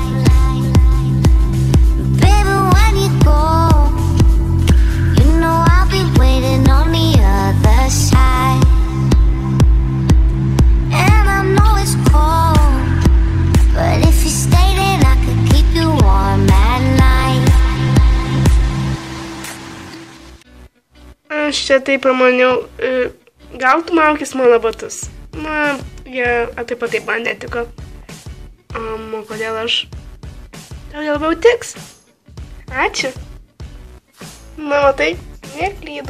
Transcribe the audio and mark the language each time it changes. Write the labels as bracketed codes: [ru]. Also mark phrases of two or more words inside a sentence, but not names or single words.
[en] Baby, when you go, you know I'll be waiting on the other side. And I know it's cold, but if you stay then I could keep you warm at night. [lt] Aš čia taip pamaniau, gal tu maukis mano batus? Na, jie taip pat taip man netiko. O kodėl aš? Tau jie labiau tiks? Ačiū. Na, matai, neklydau.